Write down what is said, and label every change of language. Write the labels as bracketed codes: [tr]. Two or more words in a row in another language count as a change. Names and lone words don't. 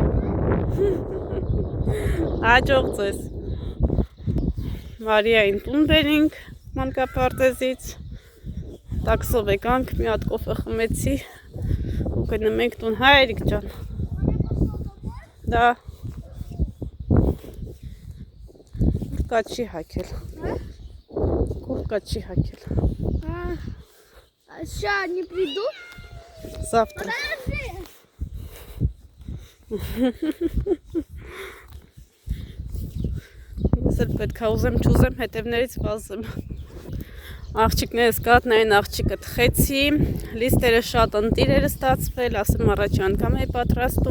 [hy] Հաջող ձեզ։ Մարիային տուն բերինք մանկապարտեզից, տաքսով եկանք, մի հատ կոֆե խմեցի ու գնում ենք տուն, հայ Էրիկ ջան, դա կուրտկա չի հակել, [ru] Сейчас не приду. Завтра. [hy] Ես էլ պետք է ուզեմ չուզեմ հետևներից վազեմ։ Աղջիկներս կատնային աղջիկը թխեցի, լիստերը շատ ընտիր էր ստացվել, ասեմ առաջի անգամ է պատրաստում